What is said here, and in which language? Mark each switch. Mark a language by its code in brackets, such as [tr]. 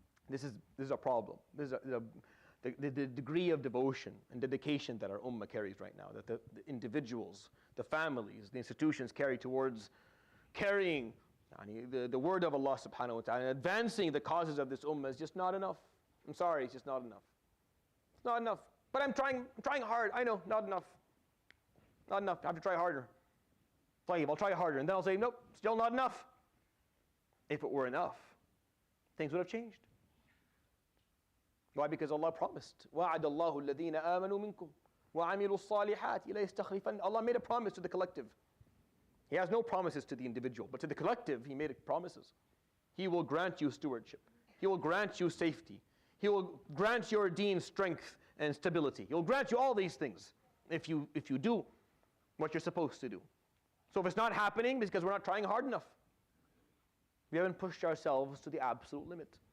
[en] This is a problem. This is the degree of devotion and dedication that our ummah carries right now, that the individuals, the families, the institutions carry towards carrying the word of Allah subhanahu wa ta'ala and advancing the causes of this ummah is just not enough. I'm sorry, it's just not enough. It's not enough. But I'm trying hard. I know, not enough. Not enough. I have to try harder. I'll try harder. And then I'll say, nope, still not enough. If it were enough, things would have changed. Why? Because Allah promised. [ar] وَعَدَ اللَّهُ الَّذِينَ آمَنُوا مِنْكُمْ وَعَمِلُوا الصَّالِحَاتِ لَيَسْتَخْلِفَنَّ. [en] Allah made a promise to the collective. He has no promises to the individual, but to the collective, he made promises. He will grant you stewardship. He will grant you safety. He will grant your deen strength and stability. He will grant you all these things if you do what you're supposed to do. So if it's not happening, it's because we're not trying hard enough. We haven't pushed ourselves to the absolute limit.